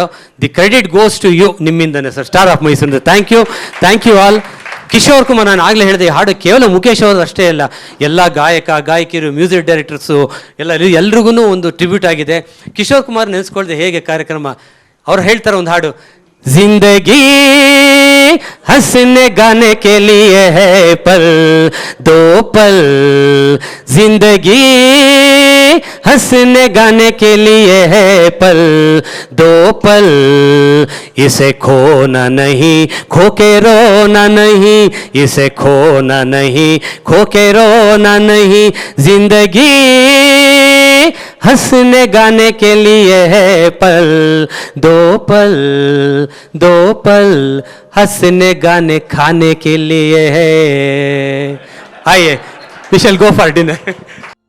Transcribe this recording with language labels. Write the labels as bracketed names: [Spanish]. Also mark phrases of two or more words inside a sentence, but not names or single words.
[English] the credit goes to you, [Kannada] ನಿಮ್ಮಿಂದನೇ ಸರ್, ಸ್ಟಾರ್ ಆಫ್ ಮೈಸೂರಿಂದ. [English] thank you all. [Kannada] ಕಿಶೋರ್ ಕುಮಾರ್, ನಾನು ಆಗಲೇ ಹೇಳಿದೆ, ಈ ಹಾಡು ಕೇವಲ ಮುಖೇಶ್ ಅವರು ಅಷ್ಟೇ ಅಲ್ಲ, ಎಲ್ಲ ಗಾಯಕಿಯರು, [English] music directors [Kannada] ಎಲ್ರಿಗೂ ಒಂದು ಟ್ರಿಬ್ಯೂಟ್ ಆಗಿದೆ. ಕಿಶೋರ್ ಕುಮಾರ್ ನೆನೆಸ್ಕೊಳ್ದೆ ಹೇಗೆ ಕಾರ್ಯಕ್ರಮ, ಅವ್ರು ಹೇಳ್ತಾರೆ ಒಂದು ಹಾಡು, [Hindi] ಜಿಂದಗಿ हंसने गाने के लिए है पल दो पल, जिंदगी हंसने गाने के लिए है पल दो पल, इसे खोना नहीं खो के रोना नहीं, इसे खोना नहीं खो के रोना नहीं, जिंदगी हंसने गाने के लिए है पल दो पल, दो पल हंसने गाने खाने के लिए है. आइए, [English] we shall go for dinner.